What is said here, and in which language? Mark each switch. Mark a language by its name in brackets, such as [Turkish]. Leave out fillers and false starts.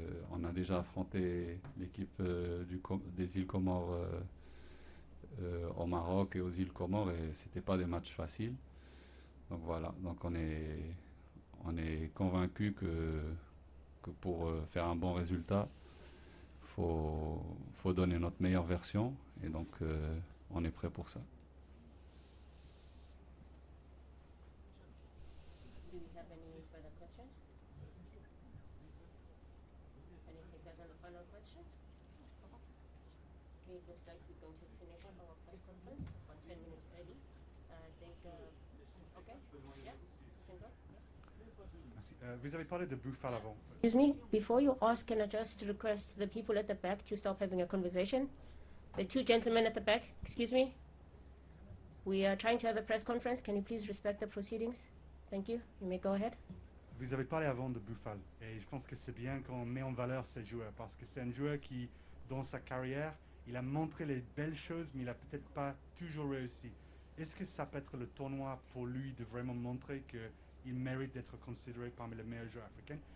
[French] On a déjà affronté l'équipe des îles Comores au Maroc et aux îles Comores et c'était pas des matchs faciles. Donc voilà, donc on est convaincu que pour faire un bon résultat, faut donner notre meilleure version et donc on est prêt pour ça. [English] Do we have any further questions? Any takers on the final questions? Okay, it looks like we're going to finish our press conference on 10 minutes early. I think, okay, yeah, can go, yes. [French] Merci. Vous avez parlé de Bouffal avant. [English] Excuse me, before you ask, can I just request the people at the back to stop having a conversation? The 2 gentlemen at the back, excuse me. We are trying to have a press conference. Can you please respect the proceedings? Thank you. You may go ahead. [French] Vous avez parlé avant de Bouffal et je pense que c'est bien qu'on met en valeur ces joueurs parce que c'est un joueur qui, dans sa carrière, il a montré les belles choses mais il n'a peut-être pas toujours réussi. Est-ce que ça peut être le tournoi pour lui de vraiment montrer qu'il mérite d'être considéré parmi les meilleurs joueurs africains?